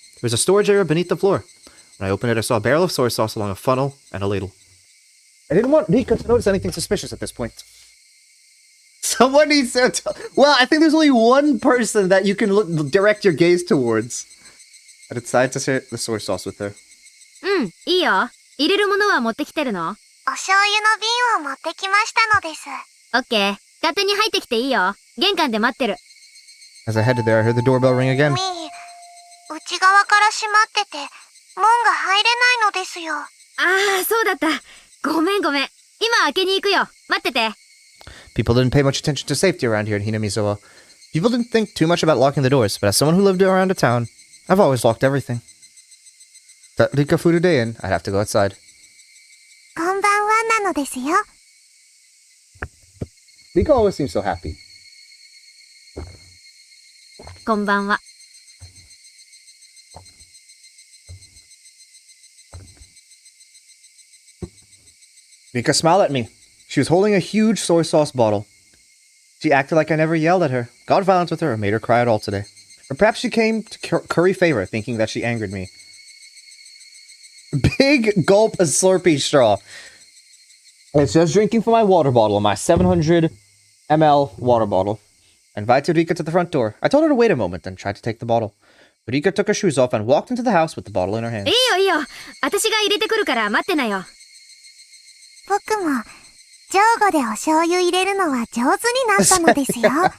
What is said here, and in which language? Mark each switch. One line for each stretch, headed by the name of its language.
English: There was a storage area beneath the floor. When I opened it, I saw a barrel of soy sauce along a funnel and a ladle. I didn't want Rika to notice anything suspicious at this point. Someone needs to... Well, I think there's only one person that you can direct your gaze towards. I decided to share the soy sauce with her.
Japanese: いいよ。入れるものは持ってきてるの？お醤油の瓶を持ってきましたのです。オッケー。勝手に入ってきていいよ。玄関で待ってる。
English: As I headed there, I heard the doorbell ring again.
Japanese: 内側から閉まってて、門が入れないのですよ。ああ、そうだった。ごめん。今開けに行くよ。待ってて。
English: People didn't pay much attention to safety around here in Hinamizawa. People didn't think too much about locking the doors, but as someone who lived around a town, I've always locked everything. That Rika food a day in, I'd have to go outside.
Japanese: こんばんはなのですよ。
English: Rika always seems so happy.
Japanese: こんばんは。
English: Rika smiled at me. She was holding a huge soy sauce bottle. She acted like I never yelled at her, got violent with her, or made her cry at all today. Or perhaps she came to curry favor, thinking that she angered me. Big gulp of Slurpee straw. It's just drinking from my water bottle, my 700 ml water bottle. I invited Rika to the front door. I told her to wait a moment and tried to take the bottle. But Rika took her shoes off and walked into the house with the bottle in her hand.
Japanese: いいよ。私が入れてくるから待ってなよ。僕も、上後でお醤油入れるのは上手になったのですよ。